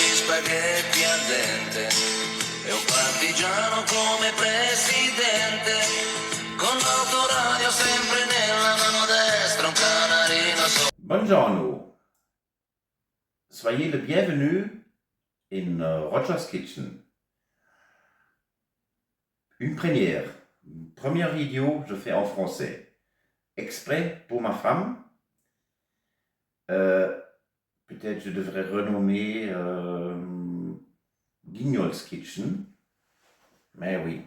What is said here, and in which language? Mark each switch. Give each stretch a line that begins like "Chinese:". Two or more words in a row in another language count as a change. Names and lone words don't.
Italian: spaghetti al dente e un partigiano come presidente, con l'autoradio sempre nella mano destra, un canarino Buongiorno,
French: soyez le bienvenu in Roger's Kitchen. Première vidéo, je fais en français, exprès pour ma femme. Peut-être je devrais renommer Guignol's Kitchen, mais oui.